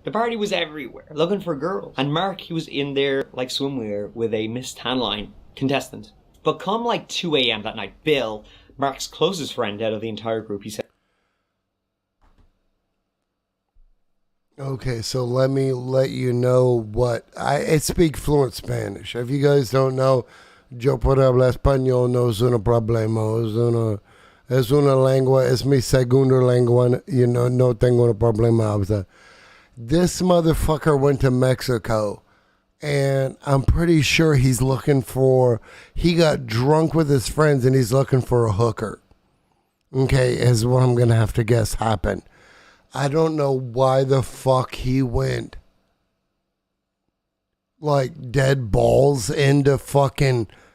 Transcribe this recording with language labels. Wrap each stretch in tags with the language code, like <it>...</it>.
<en>The party was everywhere, looking for girls. And Mark, he was in there like swimwear with a Miss Tanline contestant. But come like 2 a.m. that night, Bill, Mark's closest friend out of the entire group, he said, Okay, so let me let you know what I speak fluent Spanish. If you guys don't know,</en> <es>yo por hablar español no es un problema. Es una lengua, es mi segunda lengua.</es> <en>You know,</en> <es>no tengo un problema.</es> <en>This motherfucker went to Mexico, and I'm pretty sure he got drunk with his friends and he's looking for a hooker. Okay, is what I'm gonna have to guess happened. I don't know why the fuck he went like dead balls into fucking.</en>